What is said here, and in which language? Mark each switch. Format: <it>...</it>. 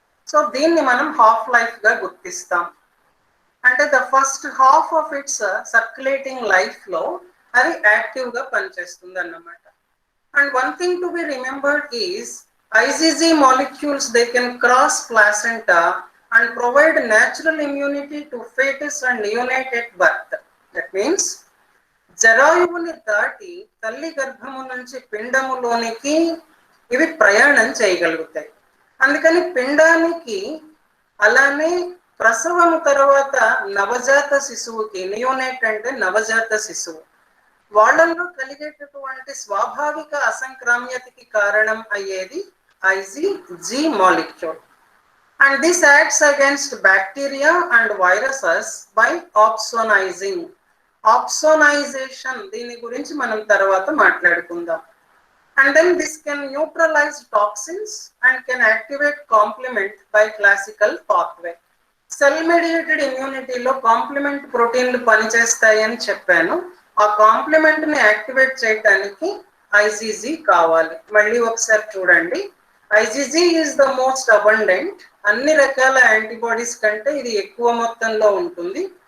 <te>So దీన్ని మనం half life గా గుర్తిస్తాం. అంటే</te> <en>the first half of its circulating life</en> <te>లో అది యాక్టివ్ గా పనిచేస్తుంది అన్నమాట.</te> <en>And one thing to be remembered is IgG molecules they can cross placenta and provide natural immunity to fetus and neonate at birth.</en> <te>That means జరాయువుని దాటి తల్లి గర్భము నుంచి పిండములోనికి ఇవి ప్రయాణం చేయగలుగుతాయి. అందుకని పిండానికి అలానే ప్రసవం తర్వాత నవజాత శిశువుకి, నియోనేట్ అంటే నవజాత శిశువు, వాళ్ళల్లో కలిగేటటువంటి స్వాభావిక అసంక్రామ్యతకి కారణం అయ్యేది IgG molecule.</te> <en>And this acts against bacteria and viruses by opsonizing.</en> <te>Opsonization దీని గురించి మనం తర్వాత మాట్లాడుకుందాం.</te> <en>And then this can neutralize toxins and can activate complement by classical pathway.</en> <te>Cell mediated immunity లో కాంప్లిమెంట్ ప్రోటీన్లు పనిచేస్తాయి అని చెప్పాను. ఆ కాంప్లిమెంట్ ని యాక్టివేట్ చేయడానికి IgG కావాలి. మళ్ళీ ఒకసారి చూడండి.</te> <en>IgG is the most abundant.</en> <te>అన్ని రకాల యాంటీబాడీస్ కంటే ఇది ఎక్కువ మొత్తంలో ఉంటుంది.</te>